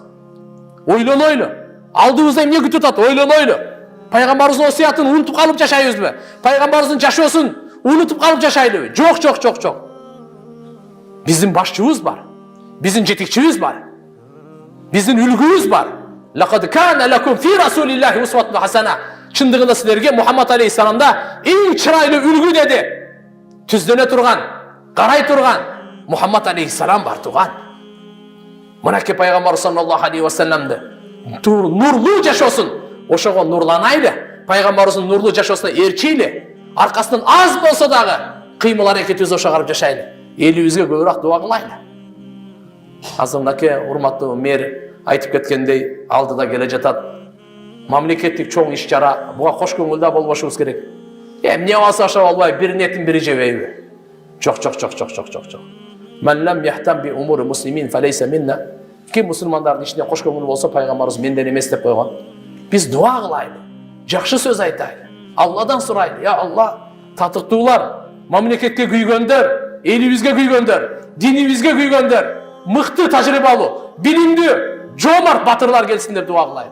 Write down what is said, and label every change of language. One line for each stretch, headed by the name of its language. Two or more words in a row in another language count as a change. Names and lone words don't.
Kyrgyz: Ойлонойлу. Алдыбызда эмне күтүп атат? Ойлонойлу. Пайгамбарыбыздын осуятын унутуп калып жашайбызбы? Пайгамбарыбыздын жашоосун унутуп калып жашайлыбы? Жок, жок, жок, жок. Биздин башчыбыз бар. Биздин жетекчибиз бар. Биздин үлгүбүз бар.
Arabic: لقد كان لكم في رسول الله أسوة حسنة.
Kyrgyz: Чындыгында силерге Мухаммад алейхиссаламда эң чырайлуу үлгү деди. Түздөнө турган, карай турган Мухаммад алейхиссалам бар туган. Мынакей пайгамбар
Arabic: صلى الله عليه وسلم
Kyrgyz: нурлуу жашоосун ошого нурланайлы. Пайгамбарыбыздын нурлуу жашоосуна ээрчейли. Аркасынан аз болсо дагы кыймыл аракетибиз ошого карап жашайлы. Элибизге көбүрөөк дуа кылайлы. Азыр мынакей урматтуу мэр айтып кеткендей алдыда келе жатат. Мамлекеттик чоң иш чара, буга кош көңүлдүү болбошубуз керек. Эмне болсо ошо болбой, бирин этин бири жебейби? Жок, жок, жок, жок, жок, жок, жок.
Arabic: من لم يهتم بأمور المسلمين فليس منا.
Kyrgyz: Ким мусулмандардын ишине кош көңүл болсо пайгамбарыбыз менден эмес деп койгон. Биз дуа кылайлы, жакшы сөз айтайлы, Алладан сурайлы. Я Алла, татыктуулар, мамлекетке күйгөндөр, элибизге күйгөндөр, динибизге күйгөндөр, мыкты тажрыйбалуу, билимдүү, жоомарт батырлар келсин деп дуа кылайлы.